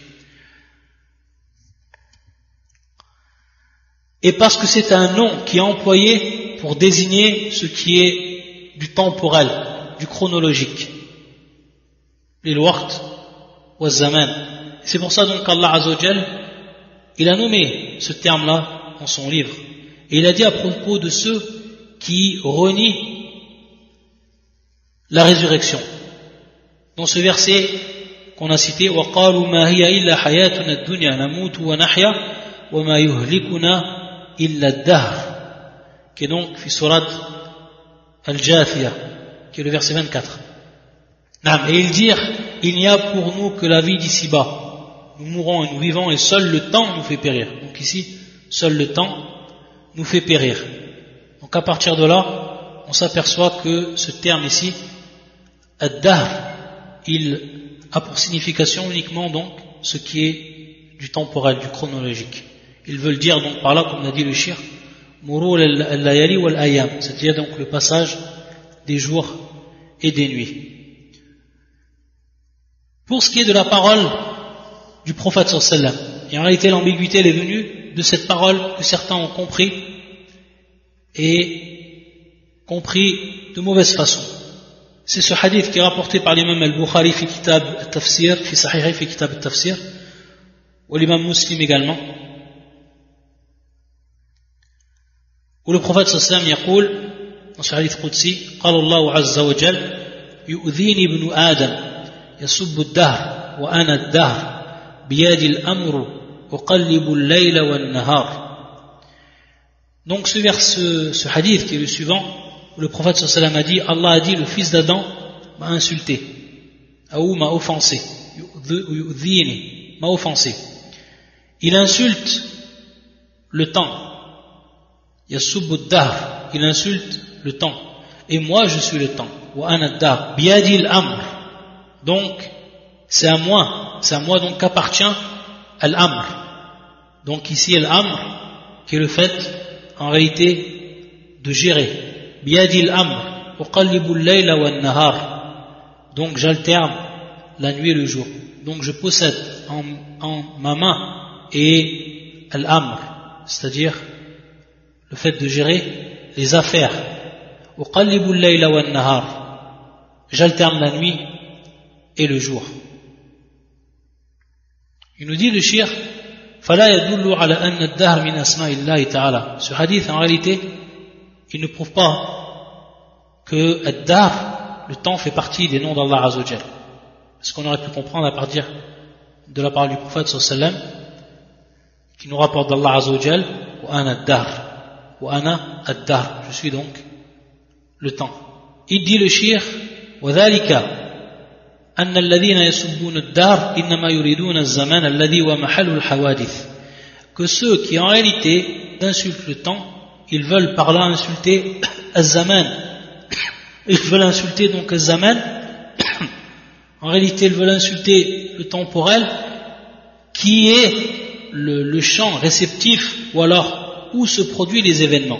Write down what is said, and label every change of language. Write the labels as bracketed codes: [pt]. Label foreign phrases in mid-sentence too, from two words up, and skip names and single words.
[fr] et parce que c'est un nom qui est employé pour désigner ce qui est du temporel, du chronologique, les [ar] وقت وزمان. [fr] C'est pour ça donc qu' [ar] الله عز وجل, [fr] il a nommé ce terme-là dans son livre. Et il a dit à propos de ceux qui renient la résurrection. Dans ce verset qu'on a cité, [ar] وَقَالُوا مَا هِيَ إِلَّا حَيَاتُنَا الدُّنْيَا نَمُوتُ وَنَحْيَا وَمَا يُهْلِكُنَا إِلَّا الدَّهْرِ, [fr] qui est donc [ar] في سورة الجاثية, [fr] qui est le verset 24. Et ils dirent, il n'y a pour nous que la vie d'ici-bas. Nous mourons et nous vivons et seul le temps nous fait périr. Donc ici, seul le temps nous fait périr. Donc à partir de là, on s'aperçoit que ce terme ici, ad-dahr, il a pour signification uniquement donc ce qui est du temporel, du chronologique. Ils veulent dire donc par là, comme l'a dit le shir, [ar] مرور الليالي والأيام, [fr] c'est-à-dire donc le passage des jours et des nuits. Pour ce qui est de la parole du prophète [ar] صلى الله عليه وسلم, [fr] et en réalité l'ambiguïté elle est venue de cette parole que certains ont compris et compris de mauvaise façon. C'est ce hadith qui est rapporté par l'imam al-Bukhari [ar] في كتاب التفسير في صحيحه في كتاب التفسير, [fr] ou l'imam Muslim également, où le prophète [ar] صلى الله عليه وسلم يقول, [fr] dans ce hadith qudsi, [ar] قال الله عز وجل يؤذيني ابن آدم يسب الدهر وأنا الدهر بيد الأمر أقلب الليل والنهار. [fr] Donc ce hadith qui est le suivant, où le prophète [ar] صلى الله عليه وسلم [fr] a dit, Allah a dit, le fils d'Adam m'a insulté, ou m'a offensé, m'a offensé. Il insulte le temps, [ar] يسب الدهر, [fr] il insulte le temps, et moi je suis le temps, [ar] وأنا الدهر بيدي الأمر, [fr] donc c'est à moi donc qu'appartient al-amr. Donc ici al-amr qui est le fait en réalité de gérer. [ar] بيدي الأمر أقلب الليل والنهار. [fr] Donc j'alterne la nuit et le jour. Donc je possède en ma main et al-amr, c'est-à-dire le fait de gérer les affaires. [ar] أقلب الليل والنهار. [fr] J'alterne la nuit et le jour. Il nous dit le shir [ar] فلا يدل على أن الدهر من أسماء الله تعالى. [fr] Ce hadith en réalité il ne prouve pas que ad-dahr, le temps, fait partie des noms d' [ar] الله عز وجل. [fr] Ce qu'on aurait pu comprendre à partir de la parole du prophète [ar] صلى الله عليه وسلم [fr] qui nous rapporte d' [ar] الله عز وجل وأنا الدهر وأنا الدهر, [fr] je suis donc le temps. Il dit le shir [ar] وذلك أن الذين يسبون الدهر إنما يريدون الزمان الذي هو محل الحوادث. [fr] Que ceux qui en réalité insultent le temps, ils veulent par là insulter az-zaman. Ils veulent insulter donc az-zaman. En réalité, ils veulent insulter le temporel qui est le champ réceptif ou alors où se produisent les événements.